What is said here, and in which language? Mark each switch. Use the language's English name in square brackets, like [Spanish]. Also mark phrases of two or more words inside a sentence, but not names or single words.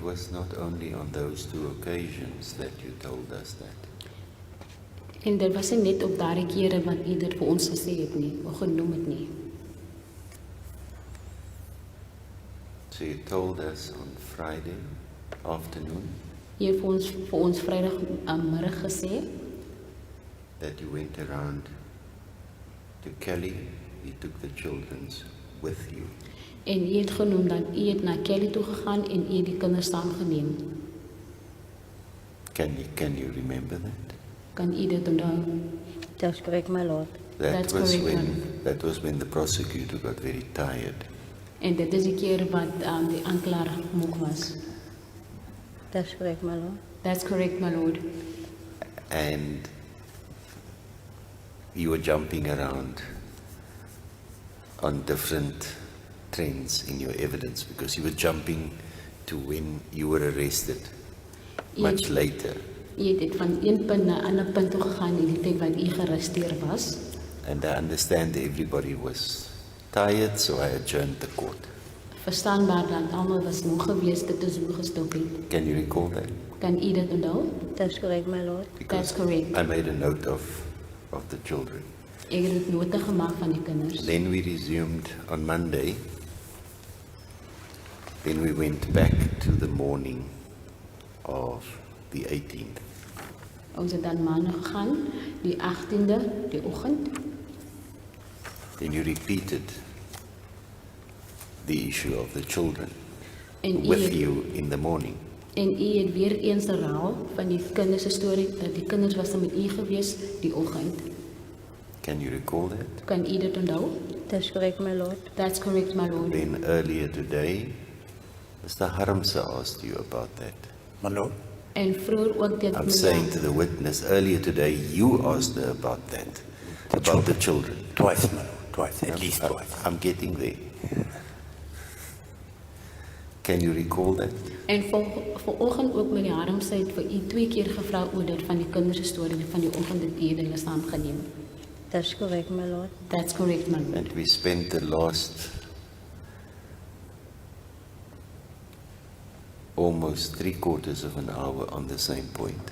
[English] was not only on those two occasions that you told us that. [Afrikaans] En dit was nie net op daardie kere wat u dit vir ons gesê het nie, of genoem het nie. [English] So you told us on Friday afternoon [Afrikaans] U het vir ons Vrydag middag gesê [English] that you went around to Kelly, you took the children's with you. [Afrikaans] en u het genoem dat u het na Kelly toe gegaan en u het die kinders saamgeneem. [English] Can you remember that? [Afrikaans] Kan u dit onthou? [English] That's correct, my lord. That's correct, That was when the prosecutor got very tired. [Afrikaans] En dit is die keer wat die aanklaer moeg was. [English] That's correct, my lord. That's correct, my lord. And you were jumping around on different trends in your evidence because you were jumping to when you were arrested much later. [Afrikaans] U het dit van een punt na 'n ander punt toe gegaan in die tyd wat u gearresteer was. [English] And I understand everybody was tired, so I adjourned the court. [Afrikaans] Verstaanbaar dat almal was moeg geweest, dit is hoe gestop het. [English] Can you recall that? [Afrikaans] Kan u dit onthou? [English] That's correct, my lord. That's correct. I made a note of the children. [Afrikaans] Ek het dit nota gemaak van die kinders. [English] Then we resumed on Monday. Then we went back to the morning of the 18th. [Afrikaans] Ons het dan maandag gegaan, die 18de, die oggend. [English] Then you repeated the issue of the children [Afrikaans] En u [English] with [Afrikaans] het, [English] you in the morning. [Afrikaans] en u het weer eens herhaal van die kinders se storie dat die kinders was met u gewees die oggend. [English] Can you recall that? [Afrikaans] Kan u dit onthou? [English] That's correct, my lord. That's correct, my lord. Then earlier today, Mr. Haramsa asked you about that. My lord, [Afrikaans] En vroeër ook dit [English] I'm saying to the witness, earlier today you asked her about that, about the children. twice, my lord, twice, at least twice. I'm getting there. Can you recall that? [Afrikaans] En vanoggend ook met die Harms het vir u 2 keer gevra oor dit van die kinders se storie van die oggend dat u hulle saamgeneem. [English] That's correct, my lord. That's correct, my lord. And we spent the last almost 3/4 of an hour on the same point.